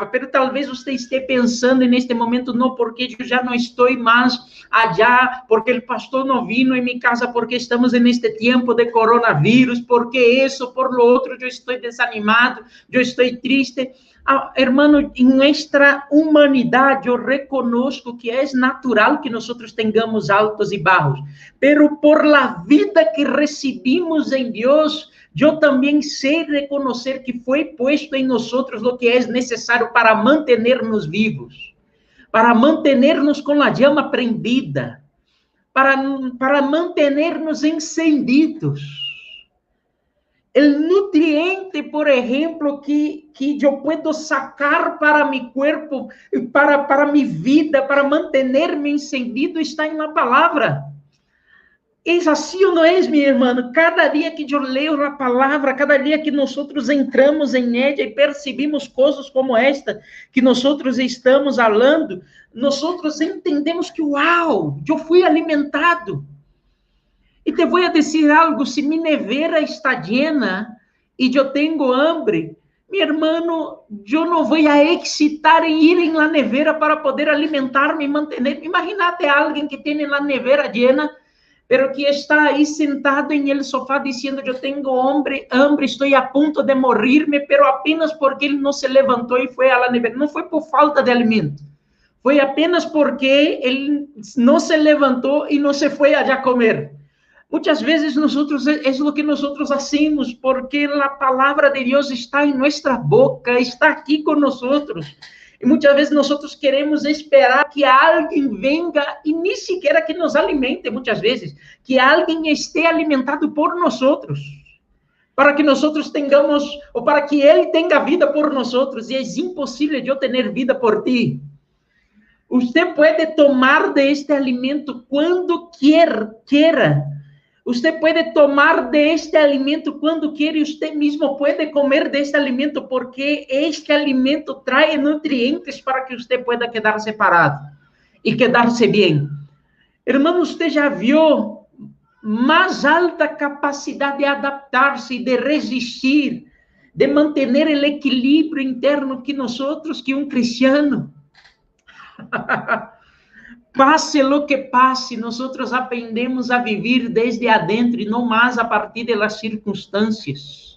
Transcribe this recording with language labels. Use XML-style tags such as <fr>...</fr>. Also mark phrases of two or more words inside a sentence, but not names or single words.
<pt>Pero talvez você esteja pensando neste momento, não, porque eu já não estou mais allá, porque o pastor não vino em minha casa, porque estamos neste tempo de coronavírus, porque isso,</pt> <es>por lo</es> <pt>outro, eu estou desanimado, eu estou triste. Hermano, em nossa humanidade, eu reconozco que é natural que nós tenhamos altos e baixos,</pt> <es>pero por la vida</es> <pt>que recebimos em Deus, eu também sei reconhecer que foi posto em nós o que é necessário para manter-nos vivos, para manter-nos com a</pt> <es>llama prendida,</es> <pt>para manter-nos encendidos. O nutriente, por exemplo, que eu posso sacar para meu corpo, para minha vida, para manter-me encendido, está na palavra. É assim ou não é, meu irmão? Cada dia que eu leio a palavra, cada dia que nós entramos em ela e percebemos coisas como esta que nós estamos falando, nós entendemos que, uau, eu fui alimentado. E te vou dizer algo, se minha</pt> <es>nevera está llena</es> <pt>e eu tenho hambre, meu irmão, eu não vou excitar em ir na nevera para poder alimentar-me e manter. Imagínate alguém que tem a</pt> <es>nevera llena pero</es> <pt>que está aí sentado em</pt> <es>el sofá</es> <pt>dizendo, eu tenho hambre, estou a ponto de morir-me, pero apenas porque ele não se levantou e foi à nevera. Não foi por falta de alimento, foi apenas porque ele não se levantou e não se foi allá comer. Muitas vezes</pt> <es>nosotros es lo que nosotros hacemos, porque la palabra de Dios está en nuestra boca, está aquí con nosotros.</es> <pt>E muitas vezes nós queremos esperar que alguém venga e nem sequer que nos alimente, muitas vezes, que alguém esteja alimentado por nós, para que nós tenhamos, ou para que Ele tenha vida por nós, e é impossível eu ter vida por ti. Você pode tomar de este alimento quando quiera. Você pode tomar deste alimento quando quer e você mesmo pode comer deste alimento, porque este alimento traz nutrientes para que você</pt> <es>pueda quedar</es> <pt>separado e quedar-se bem. Irmão, você já viu mais alta capacidade de adaptar-se, de resistir, de manter o equilíbrio interno que nós outros, que um cristiano? Passe</pt> <es>lo que</es> <pt>passe, nós aprendemos a viver desde adentro e não mais a partir das circunstâncias.</pt>